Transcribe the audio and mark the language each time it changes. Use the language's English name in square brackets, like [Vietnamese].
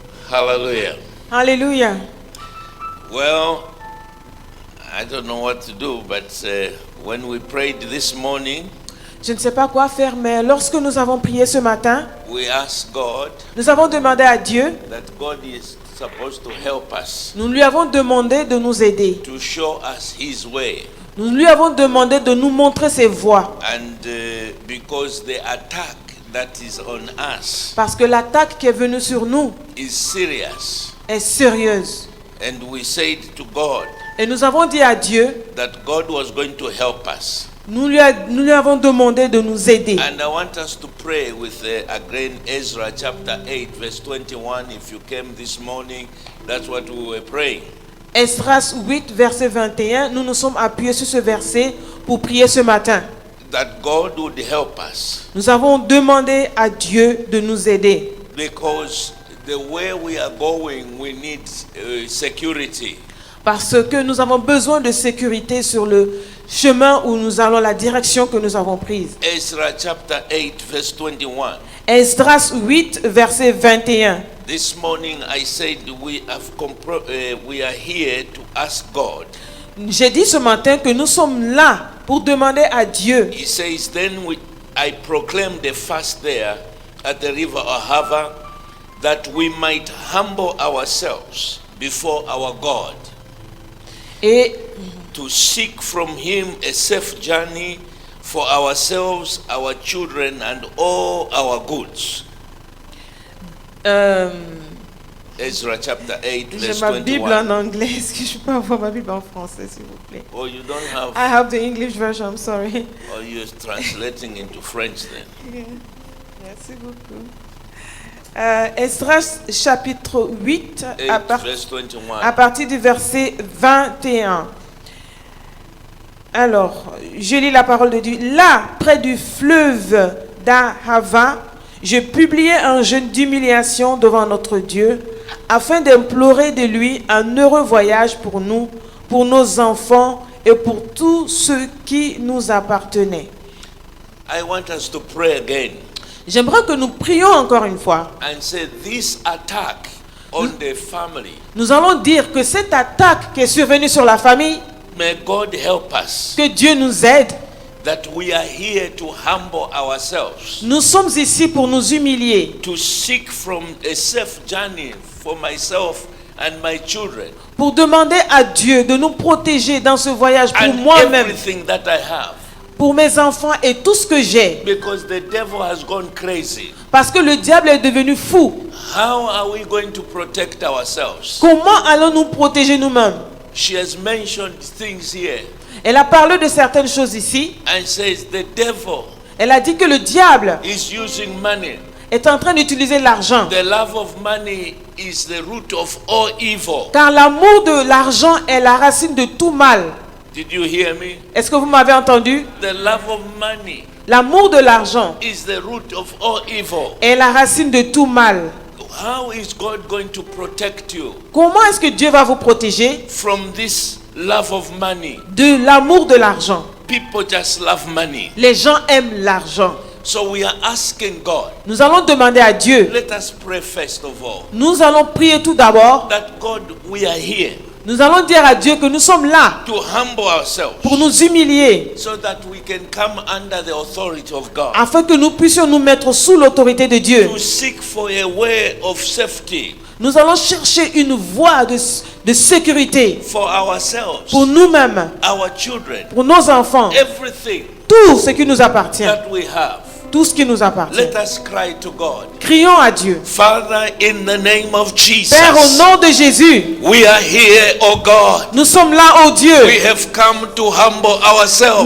[English] Hallelujah. [French] Alléluia. [English] Well, I don't know what to do, but when we prayed this morning, [French] Je ne sais pas quoi faire, mais lorsque nous avons prié ce matin, [English] we asked God [French] nous avons demandé à Dieu, [English] that God is supposed to help us, [French] nous lui avons demandé de nous aider. [English] to show us His way. [French] Nous lui avons demandé de nous montrer ses voies. [English] And because the attack that is on us [French] Parce que l'attaque qui est venue sur nous [English] is serious. [French] est sérieuse. [English] And we said to God [French] Et nous avons dit à Dieu, [English] that God was going to help us. [French] nous lui avons demandé de nous aider. [English] And I want us to pray with again Ezra chapter 8 verse 21. If you came this morning, that's what we were praying. [French] Esdras 8, verset 21, nous nous sommes appuyés sur ce verset pour prier ce matin. [English] That God would help us. [French] Nous avons demandé à Dieu de nous aider. [English] Because the way we are going, we need security. [French] Parce que nous avons besoin de sécurité sur le chemin où nous allons, la direction que nous avons prise. [English] Ezra chapter 8 verse 21. [French] Esdras 8, verset 21. [English] This morning I said we are here to ask God. [French] J'ai dit ce matin que nous sommes là pour demander à Dieu. [English] He says, I proclaimed the fast there at the river Ahava, that we might humble ourselves before our God, [French] Et [English] to seek from him a safe journey for ourselves, our children, and all our goods. Ezra chapter 8 [French] j'ai [English] verse [French] ma Bible [English] 21. [French] en anglais. Est-ce que je peux avoir ma Bible en français, s'il vous plaît? [English] Oh, you don't have, I have the English version, I'm sorry. or you're translating into French then. [French] Merci beaucoup. Esdras chapitre 8, 8 à [English] verse 21. [French] partir du verset 21. Alors, je lis la parole de Dieu. Là, près du fleuve d'Ahava, je publiai un jeûne d'humiliation devant notre Dieu, afin d'implorer de lui un heureux voyage pour nous, pour nos enfants et pour tous ceux qui nous appartenaient. [English] I want us to pray again [French] J'aimerais que nous prions encore une fois. [English] and say this attack on the family. [French] Nous allons dire que cette attaque qui est survenue sur la famille, [English] May God help us [French] que Dieu nous aide. [English] that we are here to humble ourselves, [French] Nous sommes ici pour nous humilier, [English] to seek from a safe journey for myself and my children [French] pour demander à Dieu de nous protéger dans ce voyage pour [English] and [French] moi-même, [English] everything that I have, [French] pour mes enfants et tout ce que j'ai. [English] because the devil has gone crazy. [French] Parce que le diable est devenu fou. [English] How are we going to protect ourselves? [French] Comment allons-nous protéger nous-mêmes? [English] She has mentioned things here [French] Elle a parlé de certaines choses ici. [English] and says the devil [French] Elle a dit que le diable [English] is using money. [French] est en train d'utiliser l'argent. [English] The love of money is the root of all evil. [French] Car l'amour de l'argent est la racine de tout mal. [English] Did you hear me? [French] Est-ce que vous m'avez entendu? [English] The love of money [French] L'amour de l'argent [English] is the root of all evil. [French] est la racine de tout mal. [English] How is God going to protect you [French] Comment est-ce que Dieu va vous protéger [English] from this love of money? [French] de l'amour de l'argent? [English] People just love money. [French] Les gens aiment l'argent. [English] So we are asking God, [French] Nous allons demander à Dieu. [English] let us pray first of all, [French] Nous allons prier tout d'abord. [English] that God, we are here [French] Nous allons dire à Dieu que nous sommes là [English] to humble ourselves [French] pour nous humilier, [English] so that we can come under the authority of God, [French] afin que nous puissions nous mettre sous l'autorité de Dieu. [English] to seek for a way of safety [French] Nous allons chercher une voie de sécurité [English] for ourselves, [French] pour nous-mêmes, [English] our children, [French] pour nos enfants, [English] everything [French] tout ce qui nous appartient, that we have. tout ce qui nous appartient. [English] Let us cry to God. [French] Crions à Dieu. [English] Father, in the name of Jesus, [French] Père, au nom de Jésus, [English] we are here, oh God. [French] nous sommes là, oh Dieu. [English] We have come to humble ourselves